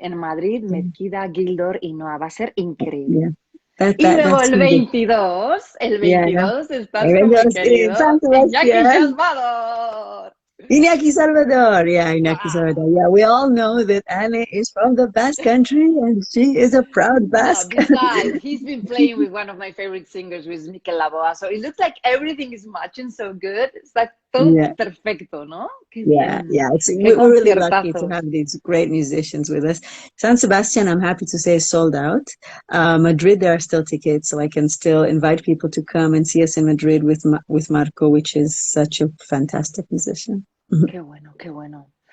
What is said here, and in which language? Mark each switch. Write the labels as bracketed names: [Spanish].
[Spanish] En Madrid, Mezquida, Gildor y Noa va a ser increíble. [English] Yeah. [Spanish] Y luego el 22 estás con mi querido Iñaki Salvador. Iñaki Salvador, Iñaki Salvador. [English] Yeah, we all know that Anne is from the Basque Country and she is a proud Basque. Besides, he's been playing with one of my favorite singers, with Mikel Laboa, so it looks like everything is matching so good. It's like [Spanish] todo perfecto, ¿no? [English] Yeah. We're really lucky to have these great musicians with us. San Sebastian, I'm happy to say, is sold out. Madrid, there are still tickets, so I can still invite people to come and see us in Madrid with Marco, which is such a fantastic musician. [Spanish] Qué bueno, qué bueno.